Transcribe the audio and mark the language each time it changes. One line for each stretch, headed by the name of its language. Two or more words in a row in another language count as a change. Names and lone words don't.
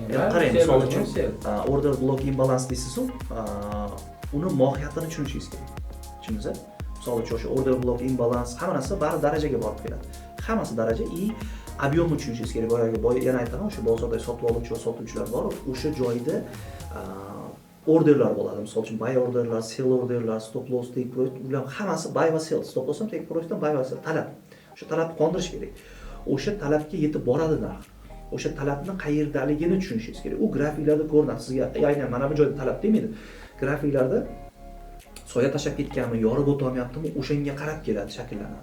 Uzbek: Qarang, misol uchun
English: order block imbalans
Uzbek: deysiz-ku, uni mohiyatini tushunishingiz kerak. Tushundingizmi? Misol uchun o'sha
English: order block imbalans
Uzbek: hamma narsa bari darajaga borib keladi. Hammasi daraja объемni tushunishingiz kerak. Yana aytaman, o'sha bozorda sotib oluvchi va sotuvchilar bor. O'sha joyda orderlar bo'ladi. Misol uchun
English: buy orderlar, sell orderlar, stop loss, take profit,
Uzbek: ular hammasi buy va sell.
English: Stop loss
Uzbek: ham
English: take profitdan buy
Uzbek: va sell talab. O'sha talabni qondirish kerak. O'sha talabga yetib boradi narx. O'sha talabni qayerdaligini tushunishingiz kerak. U grafiklarda ko'rinadi. Sizga aynan mana bu joyda talab demaydi. Grafiklarda soya tashab ketganmi, yorib o'tolmayaptimi, o'shanga qarab keladi, shakllanadi.